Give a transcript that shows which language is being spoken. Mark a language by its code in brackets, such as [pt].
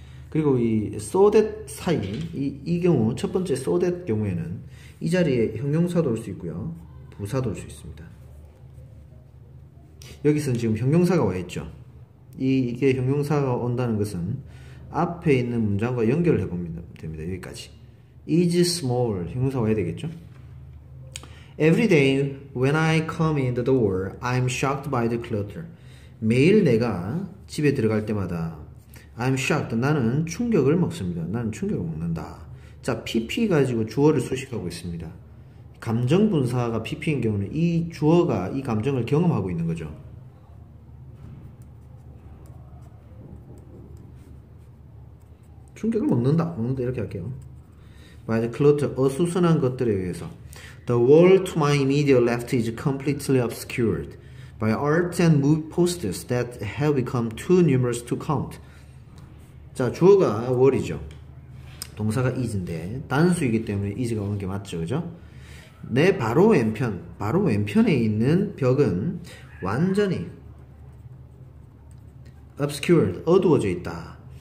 [ko] 그리고 이 so that 사이 이 경우 첫 번째 so that 경우에는 이 자리에 형용사도 올 수 있고요, 부사도 올 수 있습니다. 여기서는 지금 형용사가 와 있죠. 이게 형용사가 온다는 것은 앞에 있는 문장과 연결을 해보면 됩니다. 여기까지 [en] is small [ko] 형용사가 와야 되겠죠. [en] Every day when I come in the door, I'm shocked by the clutter. [ko] 매일 내가 집에 들어갈 때마다 [en] I'm shocked. [ko] 나는 충격을 먹습니다. 나는 충격을 먹는다. 자, PP 가지고 주어를 수식하고 있습니다. 감정 분사가 PP인 경우는 이 주어가 이 감정을 경험하고 있는 거죠. 충격을 먹는다 이렇게 할게요. [en] By the clutter, [ko] 어수선한 것들에 의해서. [en] The wall to my immediate left is completely obscured by art and movie posters that have become too numerous to count. [ko] 자, 주어가 wall이죠. 동사가 is인데 단수이기 때문에 is가 오는 게 맞죠, 그죠? 내 바로 왼편에 있는 벽은 완전히 obscured, 어두워져 있다.